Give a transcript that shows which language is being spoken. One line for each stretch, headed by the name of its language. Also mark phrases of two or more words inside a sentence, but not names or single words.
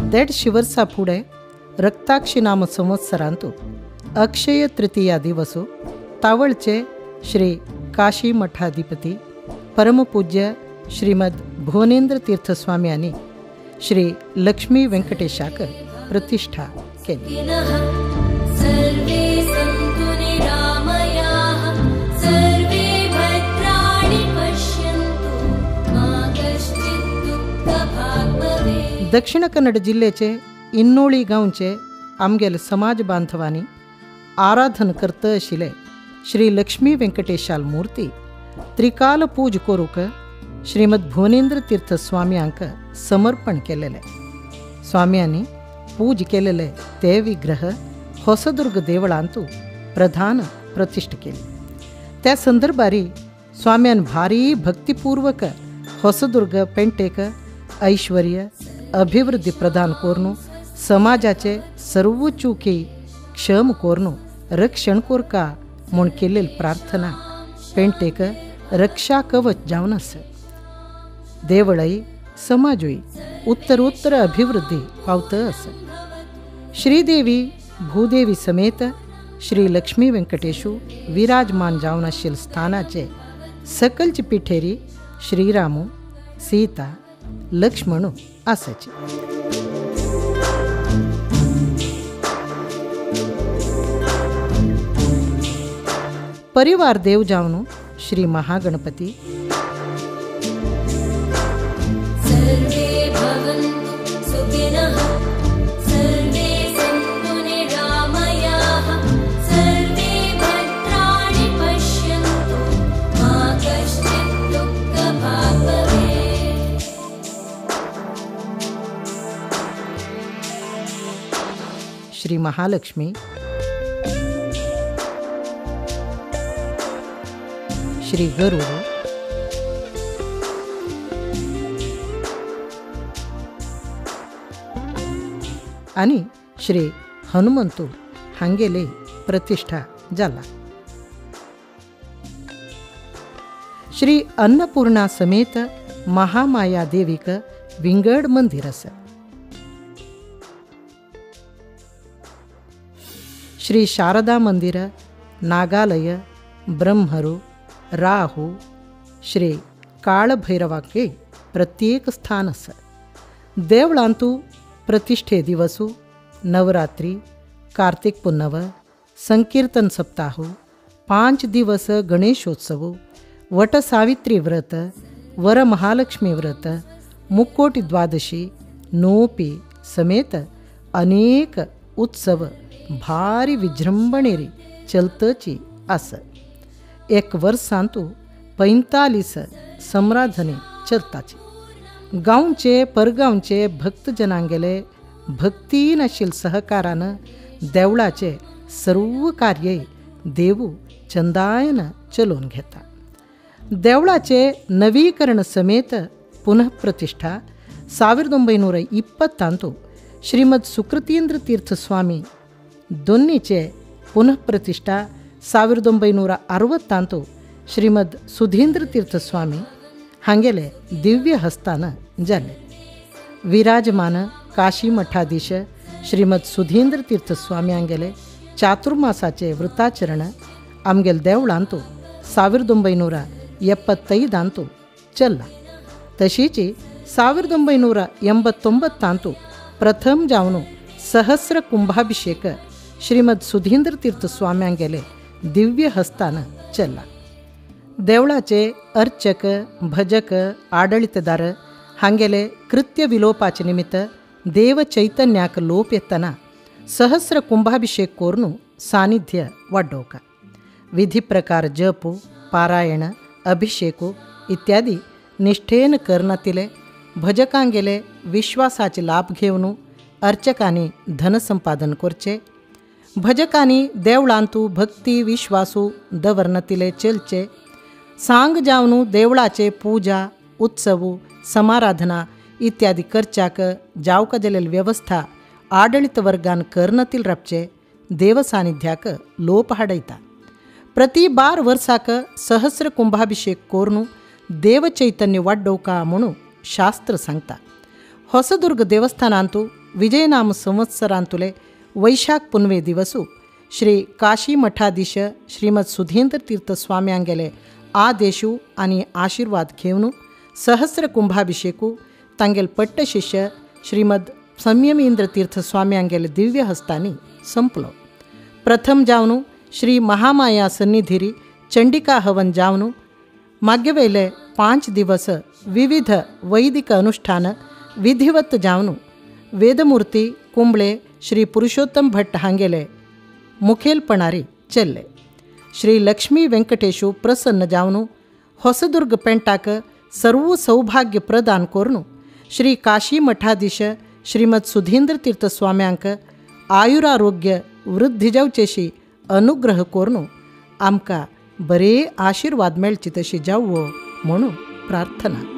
Konkani: देड शिवर्सा फुडें रक्ताक्षी नाम संवत्सरांतू अक्षय तृतीया दिवसू तावळचे श्री काशी मठाधिपती परमपूज्य श्रीमद भुवनेंद्र तीर्थ स्वाम्यांनी श्री लक्ष्मी वेंकटेशाक प्रतिष्ठा केली।
Sanskrit: सर्वे सन्तु निरामयाः, सर्वे भद्राणि पश्यन्तु, मा कश्चित् दुःखभाग् भवेत्।
Konkani: दक्षिण कन्नड जिल्ह्याचे इन्नोळी गांवचे आमगेल समाज बांधवांनी आराधन करता आशिल्ले श्री लक्ष्मी वेंकटेशाल मूर्ती त्रिकाल पूज करूक श्रीमद भुवनेंद्र तीर्थ स्वाम्यांक समर्पण केलेले। स्वाम्यांनी पूज केलेले ते विग्रह ಹೊಸದುರ್ಗ देवळांतू प्रधान प्रतिष्ठ केली। त्या संदर्भारी स्वाम्यान भारी भक्तिपूर्वक ಹೊಸದುರ್ಗ पेंटेक ऐश्वर्य अभिवृद्धी प्रदान कोरनू समाजाचे सर्व चुकी क्षम कोरनू रक्षण कोरका म्हूण केलेली प्रार्थना पेंटेक रक्षा कवच जावन आसा। देवळाई समाजूय उत्तरोत्तर अभिवृद्धी पावता आसा। श्रीदेवी भूदेवी समेत श्री लक्ष्मी वेंकटेशू विराजमान जावन आशिल्ले स्थानाचे सकलची पिठेरी श्रीरामू सीता लक्ष्मणू आसाची। परिवार देव जावन श्री महागणपती,
Sanskrit: सर्वे भवन्तु सुखिनः, सर्वे सन्तु निरामयाः, सर्वे भद्राणि पश्यन्तु, मा कश्चित् दुःखभाग् भवेत्।
Konkani: श्री महालक्ष्मी, श्री गरुड, आणि श्री हनुमंतू हांगेले प्रतिष्ठा जाला। श्री अन्नपूर्णा समेत महामाया देवीक विंगड मंदिर आसा। श्री शारदा मंदिर, नागालय, ब्रह्मरू, राहू, श्री काळभैरवाके प्रत्येक स्थान आसा। देवळांतू प्रतिष्ठे दिवसू नवरात्री, कार्तिक पुन्नव, संकीर्तन सप्ताह, 5 दिवस गणेशोत्सव, वट सावित्री व्रत, वरमहालक्ष्मी व्रत, मुक्कोटी द्वादशी, नोपी समेत अनेक उत्सव भारी विजृंभणेरी चलतची आस. एक वर्सांतू 45 सम्राधने चलताची. गांवचे परगांवचे भक्तजनांगेले भक्तीन आशिल्ल सहकारानं देवळाचे सर्व कार्य देवू चंदायन चलोवन घेता. देवळाचे नवीकरण समेत पुनःप्रतिष्ठा 1920 ಶ್ರೀಮದ್ ಸುಕೃತೀಂದ್ರ ತೀರ್ಥ ಸ್ವಾಮಿ ದೊನ್ನಿಚೆ ಪುನಃಪ್ರತಿಷ್ಠಾ 1960 ಶ್ರೀಮದ್ ಸುಧೀಂದ್ರ ತೀರ್ಥ ಸ್ವಾಮಿ ಹಾಗೆಲೆ ದಿವ್ಯ ಹಸ್ತಾನ ಜಾಲೆ. ವಿರಾಜಮಾನ ಕಾಶಿ ಮಠಾಧೀಶ ಶ್ರೀಮದ್ ಸುಧೀಂದ್ರ ತೀರ್ಥ ಸ್ವಾಮಿ ಹಂಗೆಲೆ ಚಾತುರ್ಮಾಸಾचे ವೃತ್ತಾಚರಣ आमगेल देवळांतू 1975 चल्ला. तशीची 1989 प्रथम जावन सहस्र कुंभाभिषेक ಶ್ರೀಮದ್ ಸುಧೀಂದ್ರ ತೀರ್ಥ ಸ್ವಾಮ್ಯಾಂಗೆಲೆ ದಿವ್ಯ ಹಸ್ತಾನ ಚಲ್ಲ. देवळाचे अर्चक भजक आडಳಿತದಾರ हांगेले कृत्य विलोपाचे निमित्त देव चैतन्याक लोप येतना सहस्र कुंभाभिषेक कोरनु सानिध्य वाडोवका. विधी प्रकार जपू पारायण अभिषेकू इत्यादी निष्ठेन करनातिले भजकांगेले विश्वासाचे लाभ घेवन अर्चकांनी धनसंपादन करचे. भजकांनी देवळांतू भक्ती विश्वासू दवरनातिले चलचे. सांग जावन देवळाचे पूजा उत्सवू समाराधना इत्यादी करच्याक जावक जालेल व्यवस्था आडಳಿತ वर्गान करनातील रापचे देव सानिध्याक लोप हाडयता. प्रति 12 वर्साक सहस्र कुंभाभिषेक कोरनु देव चैतन्य वाडोवका म्हणू शास्त्र सांगता. ಹೊಸದುರ್ಗ ದೇವಸ್ಥಾನಾಂತೂ ವಿಜಯನಾಮ ಸಂವತ್ಸರಾಂತುಲೆ ವೈಶಾಖ ಪುನ್ವೆ ದಿವಸು ಶ್ರೀ ಕಾಶಿ ಮಠಾಧೀಶ ಶ್ರೀಮದ್ ಸುಧೀಂದ್ರ ತೀರ್ಥ ಸ್ವಾಮ್ಯಾಂಗೆಲೆ आदेशू आणि आशीर्वाद घेवन सहस्र कुंभाभिषेकू तांगेल पट्ट शिष्य श्रीमद संयमींद्र तीर्थ स्वाम्यांगेले दिव्य हस्तानी संपलो. प्रथम जावन श्री महामाया सन्निधिरी चंडिका हवन जावन मागेवेले 5 दिवस विविध वैदिक अनुष्ठान विधिवत जावन वेदमूर्ती कुंबळे श्री पुरुषोत्तम भट्ट हांगेले मुखेलपणारी चल्ले. श्री लक्ष्मी ವೆಂಕಟೇಶು ಪ್ರಸನ್ನ ಜಾವನು ಹೊಸದುರ್ಗ ಪೆಂಟಾಕ ಸರ್ವ ಸೌಭಾಗ್ಯ ಪ್ರದಾन कोरनु श्री काशी मठाधीश श्रीमद सुधींद्र तीर्थ स्वाम्यांक आयुरारोग्य वृद्धी जावचेशी अनुग्रह कोरनु आमकां बरे आशीर्वाद मेळचे तशी जावो म्हणून प्रार्थना.